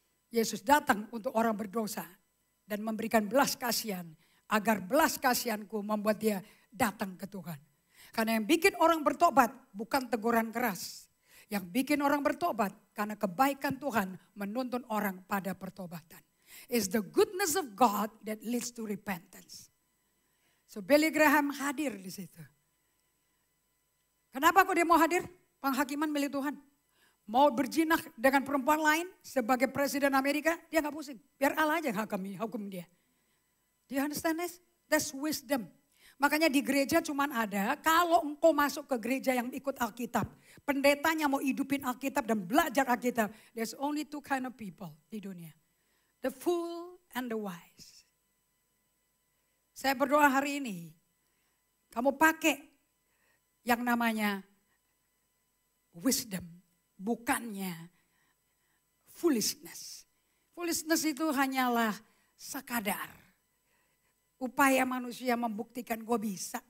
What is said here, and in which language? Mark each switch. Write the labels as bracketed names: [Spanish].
[Indonesian] Yesus datang untuk orang berdosa dan memberikan belas kasihan. Agar belas kasihanku membuat dia datang ke Tuhan. Karena yang bikin orang bertobat bukan teguran keras. Yang bikin orang bertobat karena kebaikan Tuhan menuntun orang pada pertobatan. [English] It's the goodness of God that leads to repentance. [Indonesian] So Billy Graham hadir di situ. Kenapa kok dia mau hadir? Penghakiman milik Tuhan. Mau berjinah dengan perempuan lain sebagai presiden Amerika, dia gak pusing. Biar Allah aja yang hukum dia. [English] Do you understand this? That's wisdom. [Indonesian] Makanya di gereja cuman ada kalau engkau masuk ke gereja yang ikut Alkitab. Pendetanya mau hidupin Alkitab dan belajar Alkitab. [English] There's only two kind of people [Indonesian] di dunia. [English] The fool and the wise. [Indonesian] Saya berdoa hari ini, kamu pakai yang namanya wisdom, bukannya foolishness. Foolishness itu hanyalah sekadar upaya manusia membuktikan gue bisa.